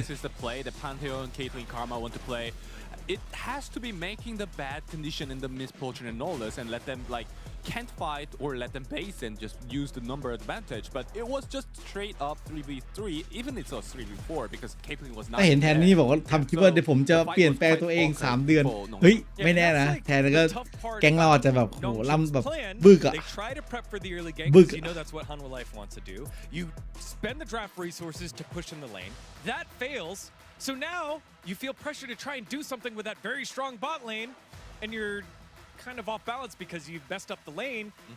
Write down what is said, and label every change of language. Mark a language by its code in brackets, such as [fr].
[en] This is the play that Pantheon, Caitlyn, Karma want to play. It has to be making the bad condition in the misfortune and all this and let them like can't fight or let them base and just use the number advantage, but it was just straight up 3v3 even it's a 3v4 because Caitlyn was not [th] ถ้าเห็นแทนนี่บอกว่าทำคลิปว่าเดี๋ยวผมจะเปลี่ยนแปลงตัวเอง3เดือนเฮ้ยไม่แน่นะแทนก็แก๊งเราอาจจะแบบโหล่ำแบบบึกอะ [en] They try to prep for the early gank because you know that's what Hanwha Life wants to do. You spend the draft resources to push in the lane. That fails. So now you feel pressure to try and do something with that very strong bot lane, and you're kind of off balance because you've messed up the lane.